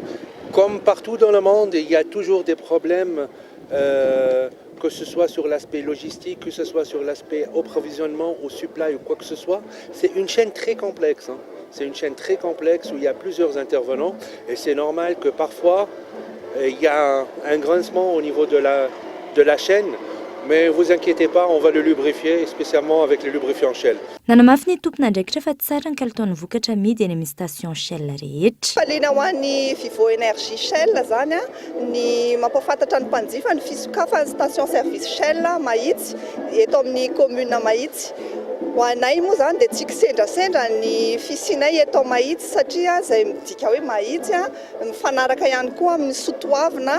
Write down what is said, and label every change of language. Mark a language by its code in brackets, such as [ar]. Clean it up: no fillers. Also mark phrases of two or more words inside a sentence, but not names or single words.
[fr] Comme partout dans le monde, il y a toujours des problèmes, que ce soit sur l'aspect logistique, que ce soit sur l'aspect approvisionnement ou supply ou quoi que ce soit. C'est une chaîne très complexe. C'est une chaîne très complexe où il y a plusieurs intervenants et c'est normal que parfois il y a un grincement au niveau de la chaîne. Mais vous inquiétez pas, on va le lubrifier, spécialement avec le lubrifiant Shell. [mg] Nanamafy ny tompona ndraikitra fa tsara ny kalitaon'ny vokatra amidy eny amin'ny station Shell rehetra. Faliana ho an'ny Vivo Energy Shell zany ny mampafantatra ny mpanjifa ny fisokafan'ny [fr] station service [mg] Shell Mahitsy eto amin'ny commune Mahitsy. Ho anay moa zany dia tsy kisendrasendra ny fisinay eto Mahitsy satria izay midika hoe Mahitsy mifanaraka ihany koa amin'ny sotoavina